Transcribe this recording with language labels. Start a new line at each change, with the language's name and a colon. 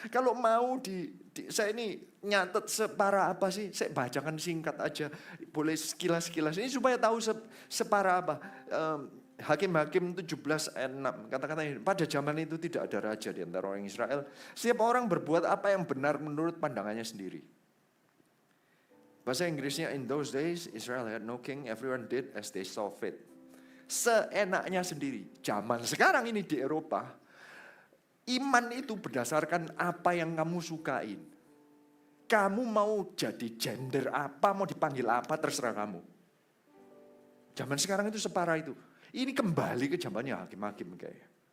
Indonesian: Kalau mau saya ini nyatet separah apa sih? Saya bacakan singkat aja, boleh sekilas-sekilas. Ini supaya tahu separah apa. Hakim-Hakim 17 ayat 6, kata-kata ini, pada zaman itu tidak ada raja di antara orang Israel. Setiap orang berbuat apa yang benar menurut pandangannya sendiri. Bahasa Inggrisnya,
English: in those days Israel had no king, everyone did as they saw fit.
Indonesian: Seenaknya sendiri. Zaman sekarang ini di Eropa, iman itu berdasarkan apa yang kamu sukain. Kamu mau jadi gender apa, mau dipanggil apa, terserah kamu. Zaman sekarang itu separah itu. Ini kembali ke zamannya hakim-hakim kayaknya.